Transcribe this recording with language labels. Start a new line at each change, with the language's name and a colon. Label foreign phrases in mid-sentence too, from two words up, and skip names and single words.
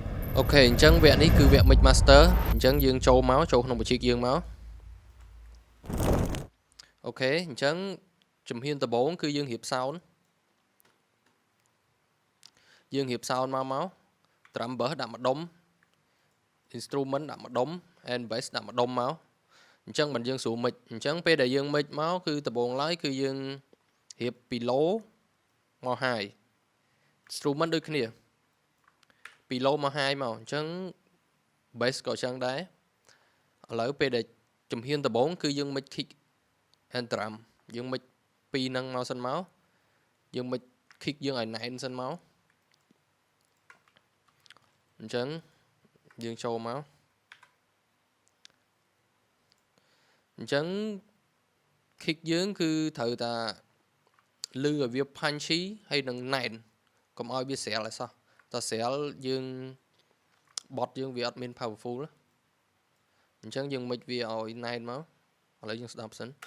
Khmer: Ok,អញ្ចឹងវគ្គនេះគឺវគ្គ
English: Mix Master
Khmer: អញ្ចឹងយើងចូលក្នុងបញ្ជីយើងមកអូខេអញ្ចឹងជំហានដំបូងគឺយើងរៀប sound មក
English: drum bass
Khmer: ដាក់ម្ដុំ instrument ដាក់ម្ដុំ
English: and bass
Khmer: ដាក់ម្ដុំមកអញ្ចឹងមិនយើងស្រួល mix អញ្ចឹងពេលដែលយើង mix មកគឺដំបូងឡើយគឺយើងរៀបពី low មក
English: high instrument
Khmer: ដូចគ្នាពី low មក high មកអញ្ចឹង bass ក៏អញ្ចឹងដែរឥឡូវពេលដែលជំហានដំបូងគឺយើង
English: mix kick and drum
Khmer: យើង mix ពីរហ្នឹងមកសិនមកយើង
English: mix kick
Khmer: យើងឲ្យណែនសិនមក អញ្ចឹងយើងចូលមកអញ្ចឹង kick យើងគឺត្រូវតាលឺឲ្យវា punchy ហើយនឹងណែនកុំឲ្យវាស្រាលឲ្យសោះតើស្រាលយើងបត់យើងវាអត់មាន powerful អញ្ចឹងយើង mix វាឲ្យណែនមកឥឡូវយើងស្ដាប់សិន